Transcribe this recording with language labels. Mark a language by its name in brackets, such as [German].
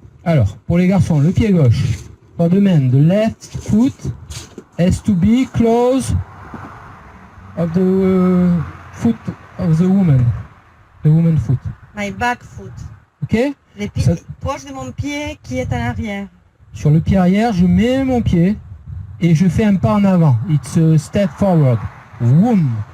[French] Alors, pour les garçons, le pied gauche. [English] For the men, the left foot has to be close of the foot of the woman. The woman foot. My back foot. Ok? [French] Les pieds Ça- proche de mon pied qui est en arrière. Sur le pied arrière, je mets mon pied et je fais un pas en avant. [English] It's a step forward. Woom.